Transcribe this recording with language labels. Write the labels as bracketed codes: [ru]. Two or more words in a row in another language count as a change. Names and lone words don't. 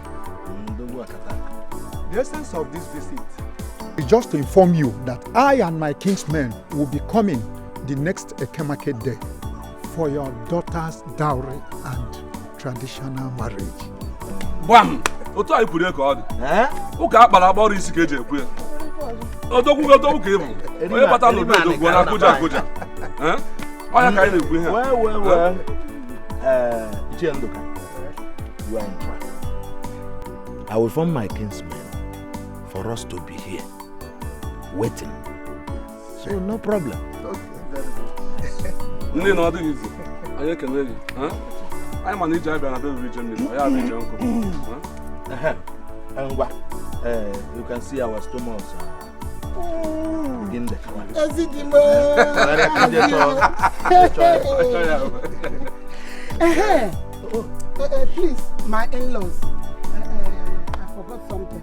[en] The essence of this visit is just to inform you that I and my kinsmen will be coming the next Ekeh market day for your daughter's dowry and traditional marriage. Bam! [ig] Otu anyị kwuru ka ọ dị. Ụka akpara agbọrọ isi ka eji ekwu ya. Odogwu ka ịbụ. Onye bata n'obi odogwu na akụja. Onye ka anyị na-ekwu ihe. [en] Well. Ichie Nduka, you are in track. I will inform my kinsmen for us to be here, waiting. So no problem. [ig] Ndị na ọ dịghị izi, anyị ekele gị. Anyị ma na iji abịa na be region mmiri, ọ ya bụ ije nkụ. [en] You can see our stomachs begin there. Please, my in-laws, I forgot something.